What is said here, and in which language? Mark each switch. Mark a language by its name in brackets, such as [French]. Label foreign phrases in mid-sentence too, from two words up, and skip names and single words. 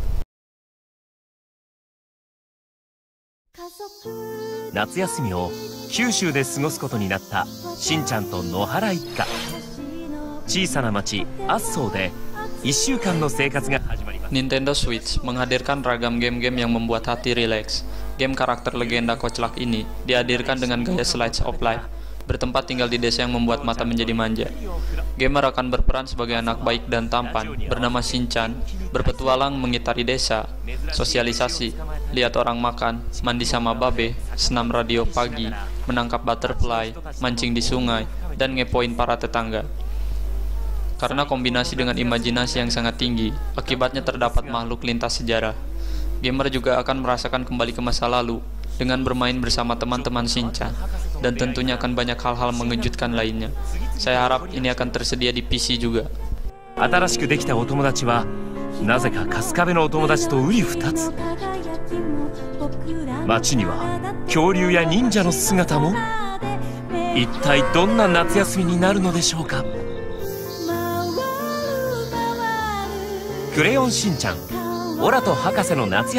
[Indonesian] Nintendo Switch menghadirkan ragam game-game yang membuat hati rileks. Game karakter legenda koclak ini dihadirkan dengan gaya [English] slice of life, [Indonesian] bertempat tinggal di desa yang membuat mata menjadi manja. Gamer akan berperan sebagai anak baik dan tampan bernama Shinchan, berpetualang mengitari desa, sosialisasi, lihat orang makan, mandi sama babe, senam radio pagi, menangkap butterfly, mancing di sungai, dan ngepoin para tetangga. Karena kombinasi dengan imajinasi yang sangat tinggi, akibatnya terdapat makhluk lintas sejarah. Gamer juga akan merasakan kembali ke masa lalu dengan bermain bersama teman-teman Shinchan, dan tentunya akan banyak hal-hal mengejutkan lainnya. Saya harap ini akan tersedia di PC juga. [Japanese] 新しくできたお友達はなぜか春日部のお友達と瓜二つ。街には恐竜や忍者の姿も。一体どんな夏休みになるのでしょうか。クレヨンしんちゃん、オラと博士の夏